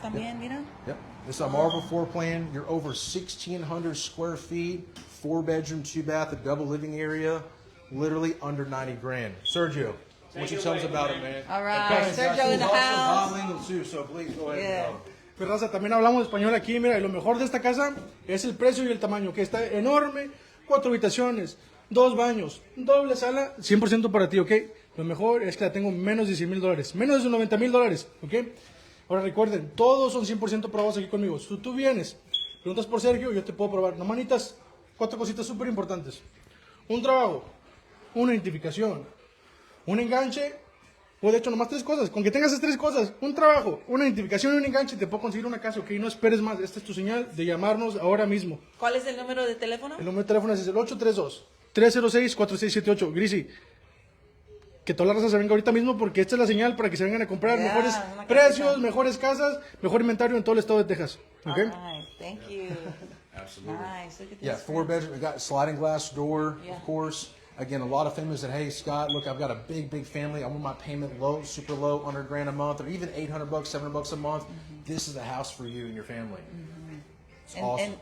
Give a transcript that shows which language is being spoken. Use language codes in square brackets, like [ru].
[es] También, mira. [en] Yep. This is a Marvel floor plan. You're over 1,600 square feet, 4-bedroom, 2-bath, a double living area, literally under 90 grand. Sergio, what you tell us about it, man? All right, Sergio in the house. Bilingual too, so please go ahead. Yeah. [es] Pues raza, también hablamos español aquí, mira, y lo mejor de esta casa es el precio y el tamaño, que está enorme, 4 habitaciones, 2 baños, doble sala, 100% para ti, ¿ok? Lo mejor es que la tengo menos de $100,000, menos de $90,000, ¿ok? Ahora recuerden, todos son 100% probados aquí conmigo. Si tú vienes, preguntas por Sergio, yo te puedo probar. No, manitas, 4 cositas súper importantes. Un trabajo, una identificación, un enganche, o de hecho nomás 3 cosas. Con que tengas esas 3 cosas, un trabajo, una identificación y un enganche, te puedo conseguir una casa, ¿ok? No esperes más. Esta es tu señal de llamarnos ahora mismo. ¿Cuál es el número de teléfono? El número de teléfono es el 832-306-4678. Grizzy, que toda la raza se venga ahorita mismo porque esta es la señal para que se vengan a comprar mejores precios, mejores casas, mejor inventario en todo el estado de Texas. ¿Okay? [en] All right, thank you. Absolutely. Nice. Look at this. Yeah, 4-bedroom. We got sliding glass door, of course. Again, a lot of families that, hey, Scott, look, I've got a big family. I want my payment low, super low, under $1,000 a month, or even $800, $700 a month. This is a house for you and your family. It's awesome.